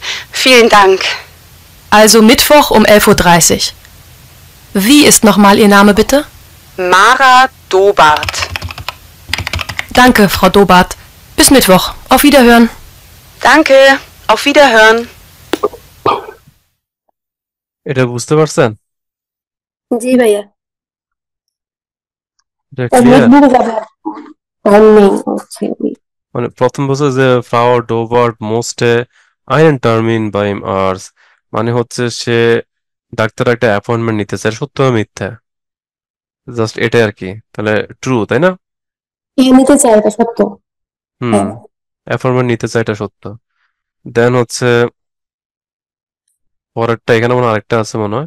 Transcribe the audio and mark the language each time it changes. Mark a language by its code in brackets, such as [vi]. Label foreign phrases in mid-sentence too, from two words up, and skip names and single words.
[de] Vielen Dank. Also Mittwoch um 11:30 Uhr. Wie ist nochmal Ihr Name bitte? Mara Dobart. Danke, Frau Dobart. Bis Mittwoch. Auf Wiederhören. Danke, auf Wiederhören. [bn] এটা বুঝতে পারছেন? জি ভাইয়া, এটা তার ক্লিয়ার? নোটবুকে যাবে আর নেই হচ্ছে ওই মানে প্রথম বলছে যে ফ্রাউ ডোবার্ট মোস্টে [de] einen Termin bei ihm Arzt, [bn] মানে হচ্ছে সে ডাক্তার একটা অ্যাপয়েন্টমেন্ট নিতে চায়, সত্য না মিথ্যা? জাস্ট এটাই আর কি, তাহলে ট্রু তাই না? নিতে চাই, এটা সত্য। হুম, হ্যাঁ, অ্যাপয়েন্টমেন্ট নিতে চায়, এটা সত্য। দেন হচ্ছে পরেরটা, এখানে মনে হয় আরেকটা আছে মনে হয়।